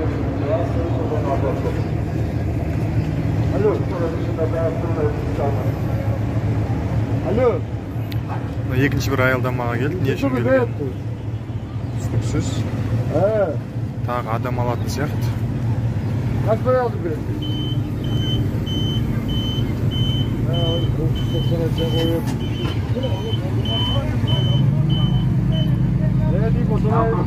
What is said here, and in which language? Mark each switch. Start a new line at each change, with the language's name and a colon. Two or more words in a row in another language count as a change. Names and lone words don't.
Kazakh: Alo. Екінші бір аялдамаға келді, не үшін келген? Түсініксіз. Тағы адам алатын сияқты.
Turkish: Kaç para aldın bir? Ne diyeyim o zaman?